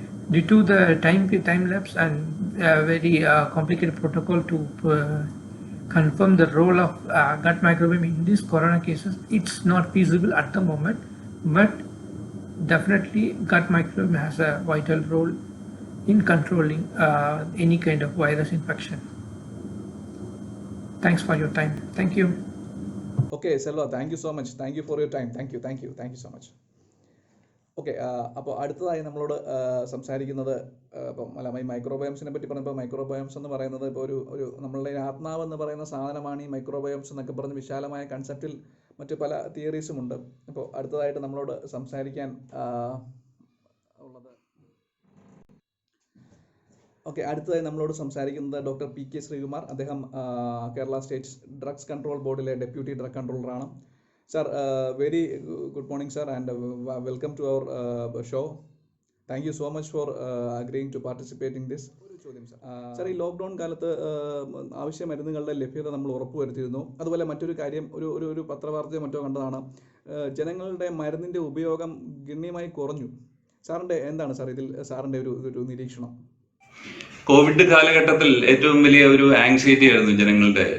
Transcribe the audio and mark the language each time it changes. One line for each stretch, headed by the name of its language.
English: Due to the time lapse and very complicated protocol to confirm the role of gut microbiome in these corona cases, it's not feasible at the moment, but definitely gut microbiome has a vital role in controlling any kind of virus infection. Thanks for your time. Thank you. Okay, Selva, thank you so much. Thank you for your time. Thank you so much.
Malayalam: Okay, അപ്പോൾ അടുത്തതായി നമ്മളോട് സംസാരിക്കുന്നത് ഇപ്പം ഈ മൈക്രോബയോംസിനെ പറ്റി പറഞ്ഞപ്പോൾ microbiomes എന്ന് പറയുന്നത് ഇപ്പോൾ ഒരു നമ്മളുടെ ആത്മാവ് എന്ന് പറയുന്ന സാധനമാണ് ഈ മൈക്രോബയോംസ് എന്നൊക്കെ പറഞ്ഞ് വിശാലമായ കൺസെപ്റ്റിൽ മറ്റു പല തിയറീസും ഉണ്ട്. അപ്പോൾ അടുത്തതായിട്ട് നമ്മളോട് സംസാരിക്കാൻ ഉള്ളത് അടുത്തതായി നമ്മളോട് സംസാരിക്കുന്നത് ഡോക്ടർ പി കെ ശ്രീകുമാർ. അദ്ദേഹം കേരള സ്റ്റേറ്റ് ഡ്രഗ്സ് കൺട്രോൾ ബോർഡിലെ deputy drug കൺട്രോളറാണ്.
English: Sir, very good morning, sir, and welcome to our show. Thank you so much for agreeing to participate in this.
Malayalam: Sir, ഈ ലോക്ക്ഡൗൺ കാലത്ത് ആവശ്യ മരുന്നുകളുടെ ലഭ്യത നമ്മൾ ഉറപ്പുവരുത്തിയിരുന്നു. അതുപോലെ മറ്റൊരു കാര്യം, ഒരു പത്രവാർത്തയോ മറ്റോ കണ്ടതാണ്, ജനങ്ങളുടെ മരുന്നിൻ്റെ ഉപയോഗം ഗണ്യമായി കുറഞ്ഞു. സാറിൻ്റെ എന്താണ് സാർ ഇതിൽ സാറിൻ്റെ ഒരു നിരീക്ഷണം? കോവിഡ് കാലഘട്ടത്തിൽ ഏറ്റവും വലിയ ഒരു ആങ്സൈറ്റി ആയിരുന്നു ജനങ്ങളുടെ.